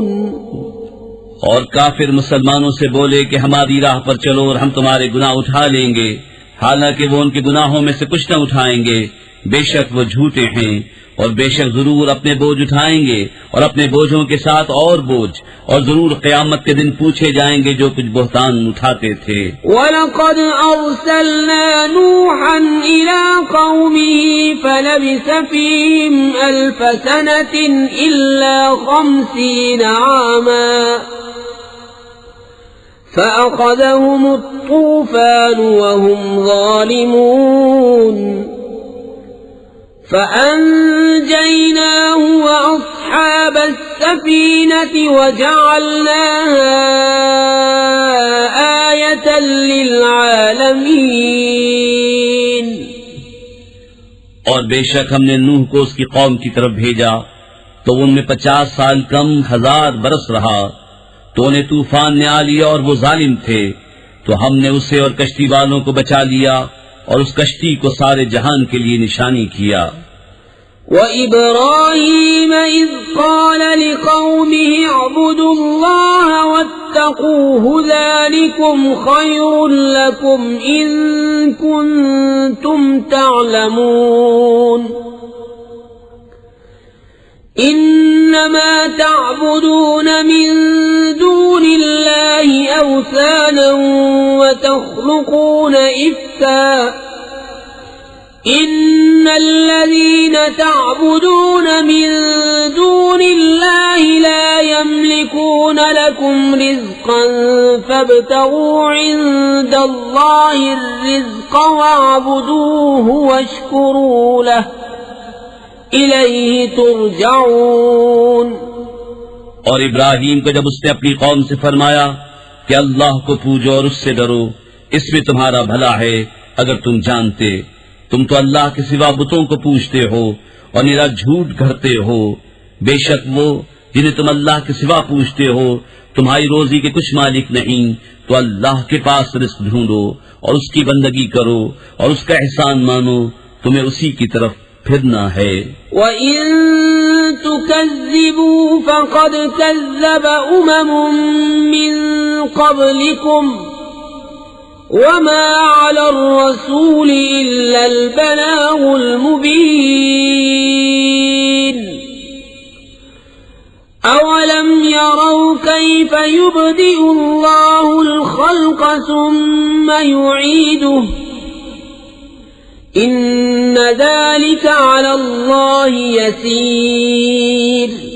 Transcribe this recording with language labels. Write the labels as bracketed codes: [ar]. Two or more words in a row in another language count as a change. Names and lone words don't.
[ur] اور کافر مسلمانوں سے بولے کہ ہماری راہ پر چلو اور ہم تمہارے گناہ اٹھا لیں گے، حالانکہ وہ ان کے گناہوں میں سے کچھ نہ اٹھائیں گے. بیشک وہ جھوٹے ہیں اور بیشک ضرور اپنے بوجھ اٹھائیں گے اور اپنے بوجھوں کے ساتھ اور بوجھ، اور ضرور قیامت کے دن پوچھے جائیں گے جو کچھ بہتان اٹھاتے تھے. [ar] ولقد أرسلنا نوحا إلى قومه فلبث فيهم ألف سنة إلا 50 عاما فأخذهم الطوفان وهم ظالمون فأنجيناه وأصحاب السفينة وجعلناها آية للعالمين. [ur] اور بیشک ہم نے نوح کو اس کی قوم کی طرف بھیجا تو ان میں 50 سال کم 1000 برس رہا، تو انہیں طوفان نے آ لیا اور وہ ظالم تھے، تو ہم نے اسے اور کشتی والوں کو بچا لیا اور اس کشتی کو سارے جہان کے لیے نشانی کیا. [ar] وإبراهيم إذ قال لقومه اعبدوا الله واتقوه ذلكم خير لكم إن كنتم تعلمون. إنما تعبدون من دون الله أوثانا وتخلقون إفكا إن الذين تعبدون من دون الله لا يملكون لكم رزقا فابتغوا عند الله الرزق واعبدوه واشكروا له إليه ترجعون. [ur] اور ابراہیم کو جب اس نے اپنی قوم سے فرمایا کہ اللہ کو پوجو اور اس سے ڈرو، اس میں تمہارا بھلا ہے اگر تم جانتے. تم تو اللہ کے سوا بتوں کو پوجتے ہو اور نرا جھوٹ گھڑتے ہو. بیشک وہ جنہیں تم اللہ کے سوا پوجتے ہو تمہاری روزی کے کچھ مالک نہیں، تو اللہ کے پاس رزق ڈھونڈو اور اس کی بندگی کرو اور اس کا احسان مانو، تمہیں اسی کی طرف پھرنا ہے. [ar] وإن تكذبوا فقد كذب أمم من قبلكم وما على الرسول إلا البلاغ المبين. أولم يروا كيف يبدئ الله الخلق ثم يعيده إن ذلك على الله يسير.